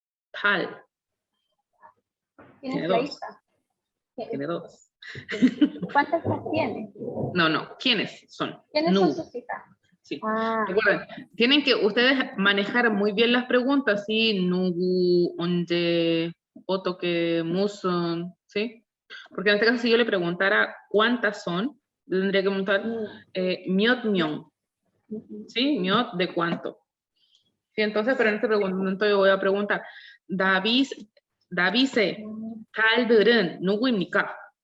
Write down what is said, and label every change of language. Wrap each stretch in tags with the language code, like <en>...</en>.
<es>tal. Tiene dos. Tiene dos. ¿Cuántas hijas tiene? No. ¿Quiénes son? ¿Quiénes son sus hijas? Sí. Recuerden, tienen que ustedes manejar muy bien las preguntas, ¿sí?</es> <ko>누구, 언제, 어떻게, 무슨, ¿sí?</ko> <es>Porque en este caso si yo le preguntara cuántas son, tendría que preguntar 몇 명, ¿sí? 몇 de cuánto. Sí, entonces, pero en este momento yo voy a preguntar,</es> <ko>다윗의 딸들은 누구입니까?</ko>